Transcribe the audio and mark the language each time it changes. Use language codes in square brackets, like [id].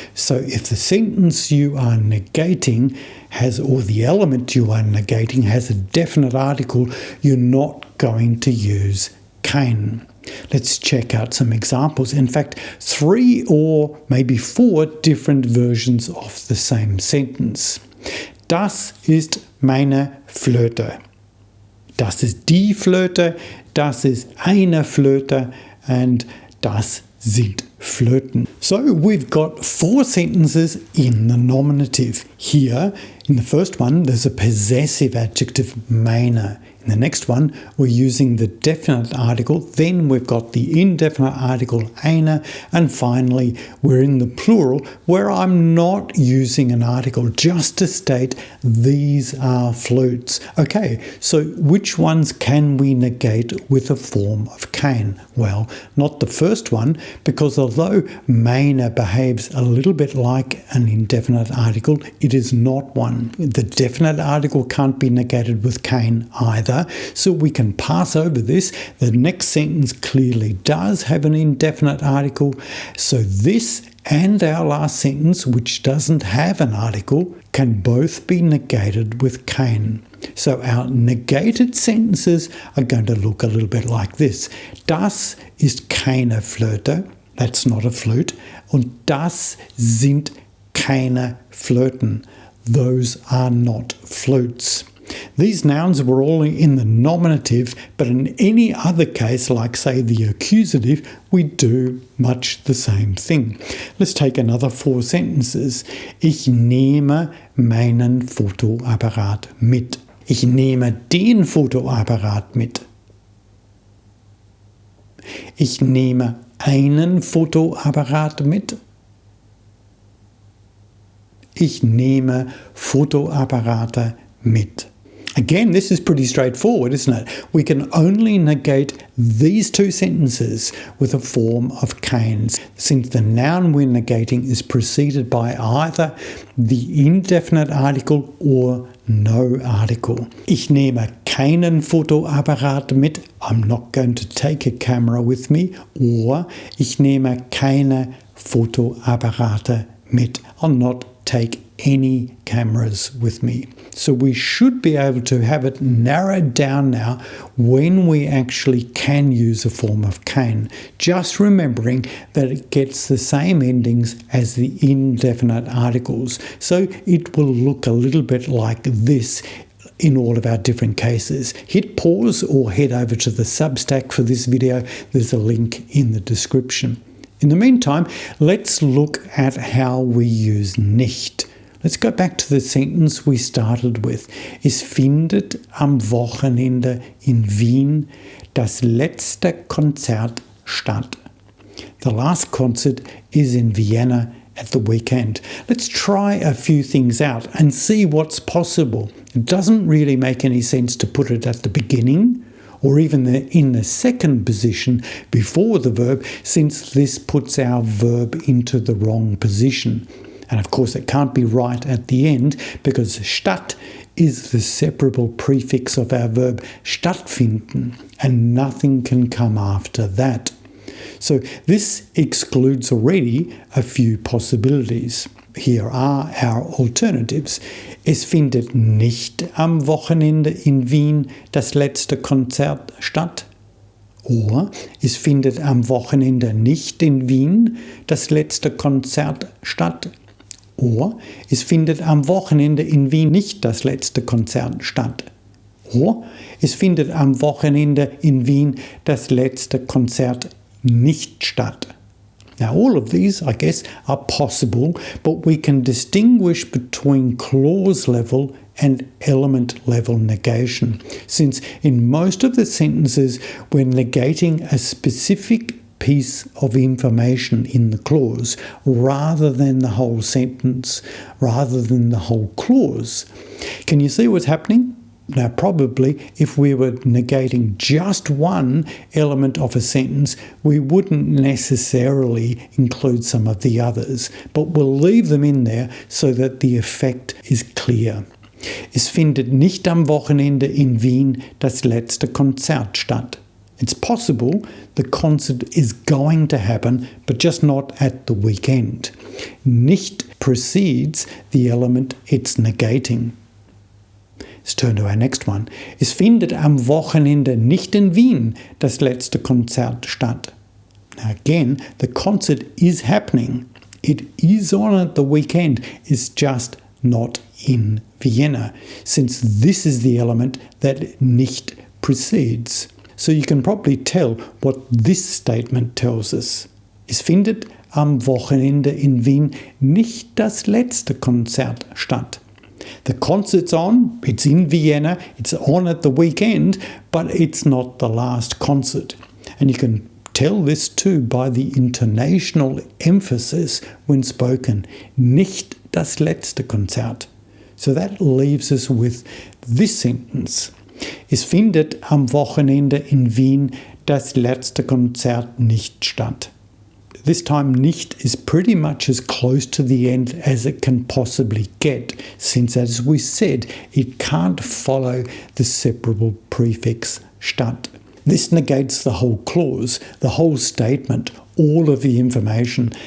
[en] So if the sentence you are negating has, or the element you are negating has a definite article, you're not going to use KEIN. Let's check out some examples. In fact, 3 or maybe 4 different versions of the same sentence. [de] Das ist meine Flöte. Das ist die Flöte, das ist eine Flöte, [en] and [de] das sind Flöten. [en] So we've got 4 sentences in the nominative. Here, in the first one, there's a possessive adjective, meine. In the next one, we're using the definite article. Then we've got the indefinite article, eine. And finally, we're in the plural, where I'm not using an article, just to state these are flutes. Okay, so which ones can we negate with a form of KEIN? Well, not the first one, because although meine behaves a little bit like an indefinite article, it is not one. The definite article can't be negated with KEIN either. So we can pass over this. The next sentence clearly does have an indefinite article. So this and our last sentence, which doesn't have an article, can both be negated with KEIN. So our negated sentences are going to look a little bit like this. [de] Das ist keine Flöte. [en] That's not a flute. [de] Und das sind keine Flöten. [en] Those are not flutes. These nouns were all in the nominative, but in any other case, like say the accusative, we do much the same thing. Let's take another 4 sentences. [de] Ich nehme meinen Fotoapparat mit. Ich nehme den Fotoapparat mit. Ich nehme einen Fotoapparat mit. Ich nehme Fotoapparate mit. [en] Again, this is pretty straightforward, isn't it? We can only negate these 2 sentences with a form of KEIN, since the noun we're negating is preceded by either the indefinite article or no article. [de] Ich nehme keinen Fotoapparat mit. [en] I'm not going to take a camera with me. Or [de] ich nehme keine Fotoapparate mit. [en] I'll not take any cameras with me. So we should be able to have it narrowed down now when we actually can use a form of KEIN, just remembering that it gets the same endings as the indefinite articles. So it will look a little bit like this in all of our different cases. Hit pause or head over to the Substack for this video. There's a link in the description. In the meantime, let's look at how we use nicht. Let's go back to the sentence we started with. [de] Es findet am Wochenende in Wien das letzte Konzert statt. [en] The last concert is in Vienna at the weekend. Let's try a few things out and see what's possible. It doesn't really make any sense to put it at the beginning or even in the second position before the verb, since this puts our verb into the wrong position. And of course it can't be right at the end because statt is the separable prefix of our verb stattfinden, and nothing can come after that. So this excludes already a few possibilities. Here are our alternatives. [de] Es findet nicht am Wochenende in Wien das letzte Konzert statt. [en] Or [de] es findet am Wochenende nicht in Wien das letzte Konzert statt. [en] Or [de] es findet am Wochenende in Wien nicht das letzte Konzert statt. [en] Or [de] es findet am Wochenende in Wien das letzte Konzert nicht statt. [en] Now all of these, I guess, are possible, but we can distinguish between clause level and element level negation, since in most of the sentences we're negating a specific piece of information in the clause rather than the whole sentence, rather than the whole clause. Can you see what's happening? Now, probably if we were negating just one element of a sentence, we wouldn't necessarily include some of the others, but we'll leave them in there so that the effect is clear. [de] Es findet nicht am Wochenende in Wien das letzte Konzert statt. [en] It's possible the concert is going to happen, but just not at the weekend. Nicht precedes the element it's negating. Let's turn to our next one. [de] Es findet am Wochenende nicht in Wien das letzte Konzert statt. [en] Now again, the concert is happening. It is on at the weekend. It's just not in Vienna, since this is the element that nicht precedes. So you can probably tell what this statement tells us. [de] Es findet am Wochenende in Wien nicht das letzte Konzert statt. [en] The concert's on, it's in Vienna, it's on at the weekend, but it's not the last concert. And you can tell this too by the intonational emphasis when spoken. [de] Nicht das letzte Konzert. [en] So that leaves us with this sentence. [de] Es findet am Wochenende in Wien das letzte Konzert nicht statt. [en] This time nicht is pretty much as close to the end as it can possibly get, since as we said, it can't follow the separable prefix statt. This negates the whole clause, the whole statement, all of the information.